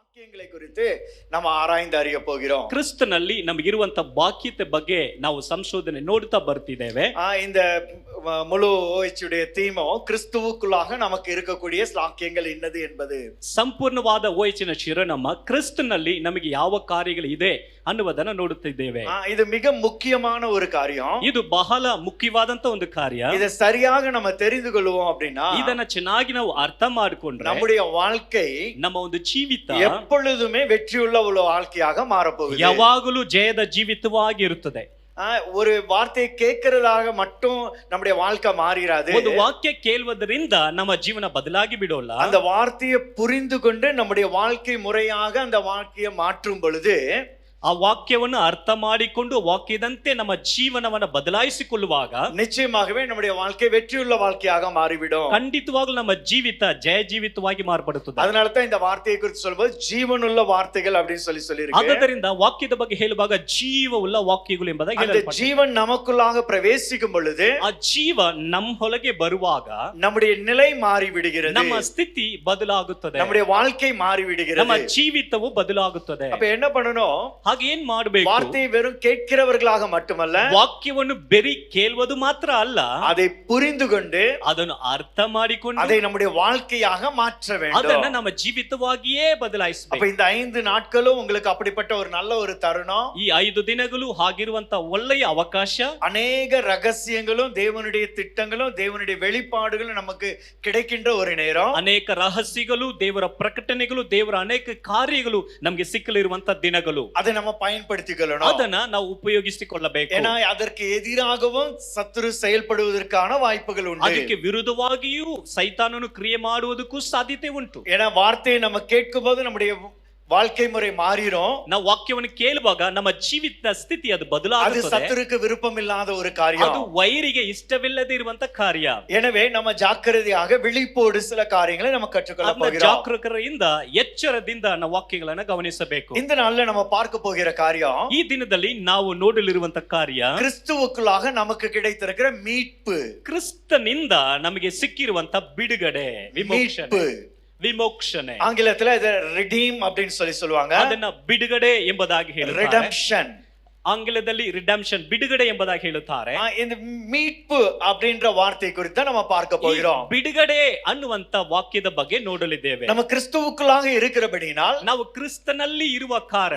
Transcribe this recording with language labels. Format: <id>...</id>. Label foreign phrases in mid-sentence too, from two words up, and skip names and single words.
<ta>ವಾಕ್ಯங்களை குறித்து ನಾವು ಆರಾய்ந்து அறிய போகிறோம்.</ta> <kn>ಕ್ರಿಸ್ತನಲ್ಲಿ ನಮಗಿರುವಂತ ಬಾಕ್ಯತೆ ಬಗ್ಗೆ ನಾವು ಸಂಶೋಧನೆ ನೋಡ್ತಾ ಬರ್ತಿದ್ದೇವೆ.</kn> <ta>இந்த முழு ஓய்ச்சியுடைய தீமோ கிறிஸ்துவுக்குள்ளாக நமக்கு இருக்கக்கூடிய வாக்கியங்கள் என்னது என்பது.</ta> <kn>ಸಂಪೂರ್ಣವಾದ ಓಯ್ಚಿನ ಶಿರೋನಾಮ ಕ್ರಿಸ್ತನಲ್ಲಿ ನಮಗೆ ಯಾವ ಕಾರ್ಯಗಳು ಇದೆ ಅನ್ನುವುದನ್ನು ನೋಡುತ್ತಿದ್ದೇವೆ.</kn> <ta>இது மிக முக்கியமான ஒரு காரியம்.</ta> <kn>ಇದು ಬಹಳ ಮುಖ್ಯವಾದಂತ ಒಂದು ಕಾರ್ಯ.</kn> <ta>இதை சரியாக நம்ம தெரிந்து கொள்வோம் அப்படின்னா</ta> <kn>ಇದನ್ನ ಚೆನ್ನಾಗಿ ನಾವು ಅರ್ಥ ಮಾಡಿಕೊಂಡ್ರೆ</kn> <ta>நம்முடைய வாழ்க்கை</ta> <kn>ನಮ್ಮ ಒಂದು ಜೀವಿತ</kn> <ta>எப்பொழுதுமே வெற்றியுள்ள ஒரு வாழ்க்கையாக மாறப்போகுது.</ta> <kn>ಯಾವಾಗಲೂ ಜಯದ ಜೀವಿತವಾಗಿ ಇರುತ್ತದೆ.</kn> <ta>ஒரு வார்த்தையை கேட்கிறதாக மட்டும் நம்முடைய வாழ்க்கை மாறிராது.</ta> <kn>ಒಂದು ವಾಕ್ಯ ಕೇಳುವುದರಿಂದ ನಮ್ಮ ಜೀವನ ಬದಲಾಗಿ ಬಿಡೋಲ್ಲ.</kn> <ta>அந்த வார்த்தையை புரிந்து கொண்டு நம்முடைய வாழ்க்கை முறையாக அந்த வாழ்க்கையை மாற்றும் பொழுது</ta> <kn>ಆ ವಾಕ್ಯವನ್ನು ಅರ್ಥ ಮಾಡಿಕೊಂಡು ವಾಕ್ಯದಂತೆ ನಮ್ಮ ಜೀವನವನ್ನು ಬದಲಾಯಿಸಿಕೊಳ್ಳುವಾಗ</kn> <ta>நிச்சயமாகவே நம்முடைய வாழ்க்கை வெற்றியுள்ள வாழ்க்கையாக மாறிவிடும்.</ta> <kn>ಖಂಡಿತವಾಗ್ಲೂ ನಮ್ಮ ಜೀವಿತ ಜಯ ಜೀವಿತವಾಗಿ ಮಾರ್ಪಡುತ್ತದೆ.</kn> <ta>அதனால தான் இந்த வார்த்தையை குறித்து சொல்லும்போது ஜீவனுள்ள வார்த்தைகள் அப்படின்னு சொல்லியிருக்கு.</ta> <kn>ಆದ್ದರಿಂದ ವಾಕ್ಯದ ಬಗ್ಗೆ ಹೇಳುವಾಗ ಜೀವವುಳ್ಳ ವಾಕ್ಯಗಳು ಎಂಬುದಾಗಿ</kn> <ta>அந்த ஜீவன் நமக்குள்ளாக பிரவேசிக்கும் பொழுது</ta> <kn>ಆ ಜೀವ ನಮ್ಮೊಳಗೆ ಬರುವಾಗ</kn> <ta>நம்முடைய நிலை மாறி விடுகிறது.</ta> <kn>ನಮ್ಮ ಸ್ಥಿತಿ ಬದಲಾಗುತ್ತದೆ.</kn> <ta>நம்முடைய வாழ்க்கை மாறி விடுகிறது.</ta> <kn>ನಮ್ಮ ಜೀವಿತವು ಬದಲಾಗುತ್ತದೆ.</kn> <ta>அப்ப என்ன பண்ணணும்?</ta> <kn>ಹಾಗೆ ಏನ್ ಮಾಡಬೇಕು?</kn> <ta>வார்த்தையை வெறும் கேட்கிறவர்களாக மட்டுமல்ல,</ta> <kn>ವಾಕ್ಯವನ್ನು ಬರೀ ಕೇಳುವುದು ಮಾತ್ರ ಅಲ್ಲ,</kn> <ta>அதை புரிந்து கொண்டு</ta> <kn>ಅದನ್ನು ಅರ್ಥ ಮಾಡಿಕೊಂಡು</kn> <ta>அதை நம்முடைய வாழ்க்கையாக மாற்ற வேண்டும்.</ta> <kn>ಅದನ್ನ ನಮ್ಮ ಜೀವಿತವಾಗಿಯೇ ಬದಲಾಯಿಸಬೇಕು.</kn> <ta>அப்ப இந்த 5 நாட்களும் உங்களுக்கு அப்படிப்பட்ட ஒரு நல்ல ஒரு தருணம்.</ta> <kn>ಈ 5 ದಿನಗಳು ಆಗಿರುವಂತ ಒಳ್ಳೆಯ ಅವಕಾಶ.</kn> <ta>அநேக ரகசியங்களும் தேவனுடைய திட்டங்களும் தேவனுடைய வெளிப்பாடுகளும் நமக்கு கிடைக்கின்ற ஒரு நேரம்.</ta> <kn>ಅನೇಕ ರಹಸ್ಯಗಳು, ದೇವರ ಪ್ರಕಟಣೆಗಳು, ದೇವರ ಅನೇಕ ಕಾರ್ಯಗಳು ನಮಗೆ ಸಿಕ್ಕಲಿರುವಂತ ದಿನಗಳು.</kn> <ta>அதை நம்ம பயன்படுத்திக்கொள்ளணும்.</ta> <kn>ಅದನ್ನ ನಾವು ಉಪಯೋಗಿಸಿಕೊಳ್ಳಬೇಕು.</kn> <ta>ஏன்னா அதற்கு எதிராகவும் சத்துரு செயல்படுவதற்கான வாய்ப்புகள் உண்டு.</ta> <kn>ಅದಕ್ಕೆ ವಿರುದ್ಧವಾಗಿಯೂ ಸೈತಾನನು ಕ್ರಿಯೆ ಮಾಡುವುದಕ್ಕೂ ಸಾಧ್ಯತೆ ಉಂಟು.</kn> <ta>ஏன்னா வார்த்தையை நம்ம கேட்கும்போது நம்முடைய வாழ்க்கை முறை மாறிரும்.</ta> <kn>ನಾವು ವಾಕ್ಯವನ್ನು ಕೇಳುವಾಗ ನಮ್ಮ ಜೀವಿತ ಸ್ಥಿತಿ ಅದು</kn> <ta>அது</ta> <kn>ಬದಲಾಗುತ್ತದೆ.</kn> <ta>சத்துருக்கு விருப்பம் இல்லாத ஒரு காரியம்.</ta> <kn>ಅದು ವೈರಿಗೆ ಇಷ್ಟವಿಲ್ಲದೆ ಇರುವಂತ ಕಾರ್ಯ.</kn> <ta>எனவே நம்ம ஜாக்கிரதையாக விழிப்போடு சில காரியங்களை நம்ம கற்றுக்கொள்ள போகிறோம்.</ta> <kn>ಜಾಗರೂಕರಿಂದ ಎಚ್ಚರದಿಂದ ನಾವು ವಾಕ್ಯಗಳನ್ನು ಗಮನಿಸಬೇಕು.</kn> <ta>இந்த நாள்ல நம்ம பார்க்க போகிற காரியம்,</ta> <kn>ಈ ದಿನದಲ್ಲಿ ನಾವು ನೋಡಲಿರುವಂತ ಕಾರ್ಯ</kn> <ta>கிறிஸ்துவுக்குள்ளாக நமக்கு கிடைத்திருக்கிற மீட்பு.</ta> <kn>ಕ್ರಿಸ್ತನಿಂದ ನಮಗೆ ಸಿಕ್ಕಿರುವಂತ ಬಿಡುಗಡೆ,</kn> <ta>மீட்பு.</ta> <kn>ವಿಮೋಕ್ಷಣೆ.</kn> <ta>ஆங்கிலத்துல இத redeem அப்படின்னு சொல்லுவாங்க.</ta> <kn>ಅದನ್ನ ಬಿಡುಗಡೆ ಎಂಬುದಾಗಿ ಹೇಳುತ್ತಾರೆ. redemption. ಆಂಗ್ಲದಲ್ಲಿ ರಿಡೆಂಪ್ಷನ್, ಬಿಡುಗಡೆ ಎಂಬುದಾಗಿ ಹೇಳುತ್ತಾರೆ.</kn> <ta>இந்த மீட்பு அப்படின்ற வார்த்தை குறித்து நம்ம பார்க்க போகிறோம்.</ta> <kn>ಬಿಡುಗಡೆ ಅನ್ನುವಂತ ವಾಕ್ಯದ ಬಗ್ಗೆ ನೋಡಲಿದ್ದೇವೆ.</kn> <ta>நம்ம கிறிஸ்துவுக்குள்ளாக இருக்கிறபடியால்</ta> <kn>ನಾವು ಕ್ರಿಸ್ತನಲ್ಲಿ ಇರುವ ಕಾರಣ</kn>